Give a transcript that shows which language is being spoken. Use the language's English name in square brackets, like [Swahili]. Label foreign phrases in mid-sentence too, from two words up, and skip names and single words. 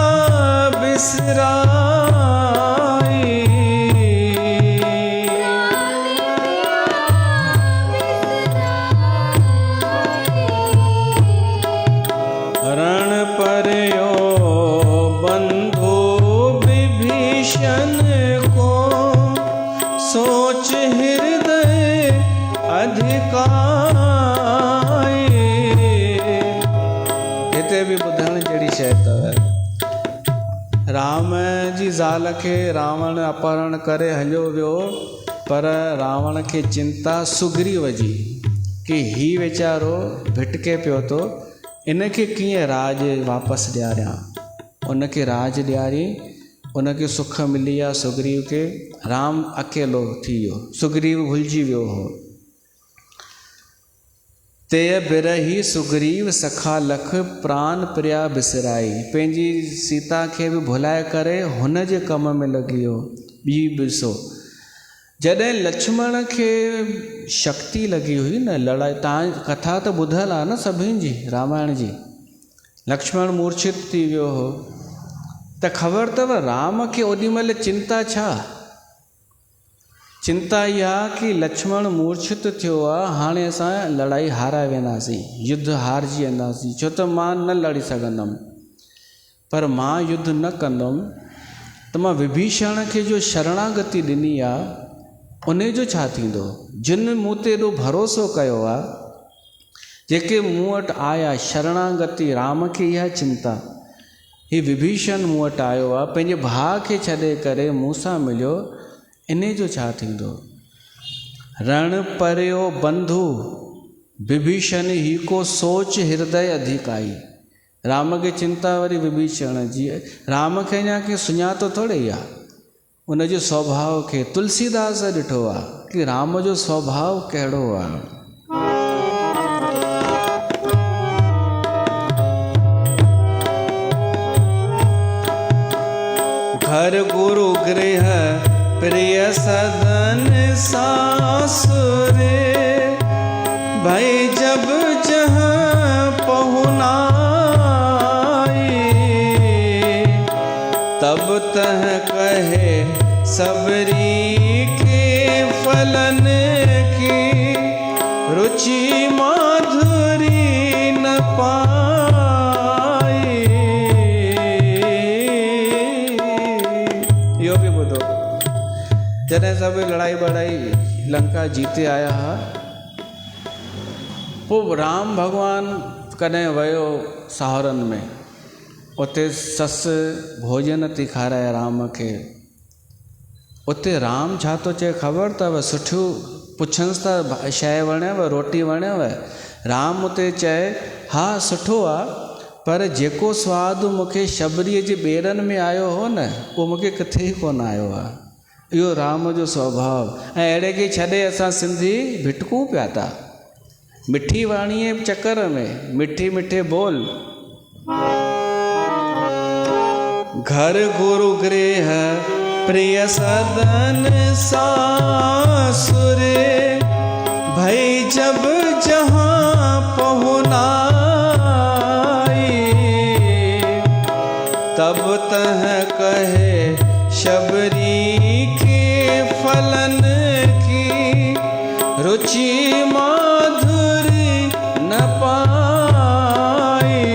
[Awadhi] बिसराई, रण पर्यो बंधु विभीषण को, सोच हृदय अधिकाई। [Sindhi] हिते बि ॿुधण जहिड़ी शइ अथव। राम जी ज़ाल खे रावण अपहरण करे हलियो वियो पर रावण खे चिंता सुग्रीव जी कि ही वीचारो भिटके पियो थो, इनखे कीअं राज वापसि ॾियारियां। उनखे राज ॾियारी, उनखे सुख मिली आहे सुग्रीव खे। राम अकेलो थी वियो, सुग्रीव भुलिजी वियो हो। [Awadhi] ते बिरही सुग्रीव सखा लख, प्राण प्रिया बिसराई। [Sindhi] पंहिंजी सीता खे बि भुलाए करे हुन जे कम में लॻी वियो। ॿी ॾिसो, जॾहिं लक्ष्मण खे शक्ति लॻी हुई न लड़ाई, तव्हां कथा त ॿुधल आहे न सभिनि जी रामायण जी। लक्ष्मण मूर्छित थी वियो हो त ख़बर अथव राम खे ओॾीमहिल चिंता छा? चिंता इहा कि लक्ष्मण मूर्छित थियो आहे, हाणे असां लड़ाई हाराए वेंदासीं, युद्ध हारजी वेंदासीं, छो त मां न लड़ी सघंदुमि। पर मां युद्ध न कंदुमि त मां विभीषण खे जो शरणागति ॾिनी आहे उन जो छा थींदो? जिन मूं ते एॾो भरोसो कयो आहे, जेके मूं वटि आया शरणागति, राम खे इहा चिंता। ही विभीषण मूं वटि आयो आहे, पंहिंजे भाउ खे छॾे करे मूं सां मिलियो, इन जो छा थींदो? [Awadhi] रण पर्यो बंधु विभीषण ही को सोच हृदय अधिकाई। [Sindhi] राम खे चिंता वरी विभीषण जी। राम खे अञा के सुञातो थोड़े आहे उनजे स्वभाव खे। तुलसीदास ॾिठो आहे कि राम जो स्वभाव कहिड़ो आहे। [Awadhi] घर गुरु गृह प्रिय सदन सासुरे, भाई जब जहाँ पहुनाई, तब तह कहे सबरी के फलन की रुचि माधुरी न पाई। [Sindhi] यो भी ॿुधो, जॾहिं सभु लड़ाई बड़ाई लंका जीते आया हा, पोइ राम भॻवान कॾहिं वियो साहुरनि में, उते ससु भोजन थी खाराए राम खे। उते राम छा थो चए ख़बर अथव? सुठियूं पुछंसि था शइ वणियव, रोटी वणियव? राम उते चए हा सुठो आहे, पर जेको सवादु मूंखे शबरीअ जे ॿेरनि में आयो हो न, उहो मूंखे किथे ई कोन आयो आहे। इहो राम जो स्वभाव। ऐं अहिड़े खे छॾे असां सिंधी भिटकूं पिया था मिठी वाणीअ जे चकर में, मिठी मिठे बोल। [Awadhi] घर गुरु गृह प्रिय सदन सासुर, भई जब जहाँ पहुनाई, तब तह कहे शबरी के फलन की रुचि माधुरी न पाई।